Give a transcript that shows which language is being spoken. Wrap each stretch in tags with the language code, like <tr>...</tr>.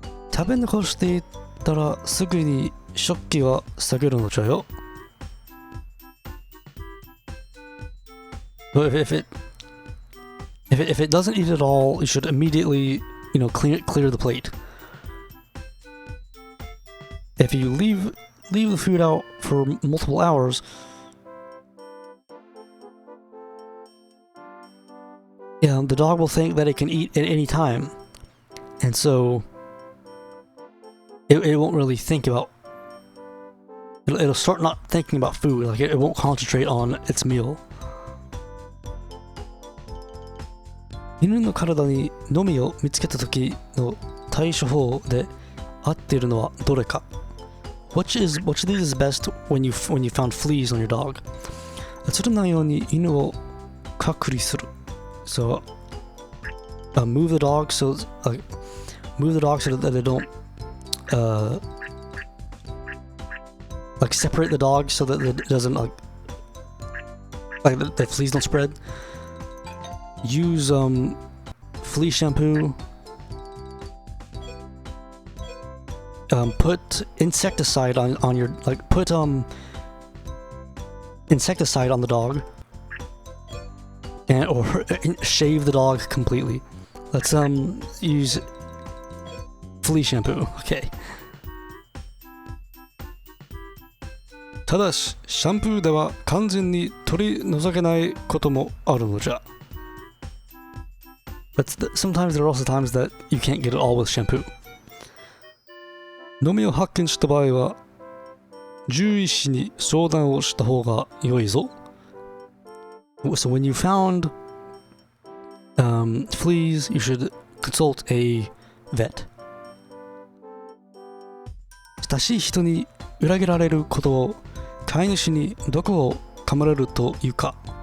<ja>食べ残していったらすぐに食器は下げるのじゃよ。</ja> <en>But if it doesn't eat at all, you should immediately, you know, clear the plate. If you leave the food out for multiple hours, yeah, the dog will think that it can eat at any time, and so it won't really think about. It'll start not thinking about food. Like it won't concentrate on its meal.</en> <ja>犬の体にのみを見つけた時の対処法で合っているのはどれか?</ja> <en>Which of these is best when you found fleas on your dog?</en> <ja>映らないように犬を隔離する.</ja> <en>So move the dog so that they don't like separate the dog so that it doesn't like the fleas don't spread. Use flea shampoo. Put insecticide on your, like, put insecticide on the dog, or shave the dog completely. Let's use flea shampoo. Okay.</en> <ja>ただし、シャンプーでは完全に取り除けないこともあるのじゃ。</ja> <en>But sometimes there are also times that you can't get it all with shampoo.</en> <ja>のみを発見した場合は、獣医師に相談をした方が良いぞ。</ja> <en>So when you found fleas, you should consult a vet.</en> <ja>親しい人に裏切られることを飼い主にどこを噛まれるというか。</ja>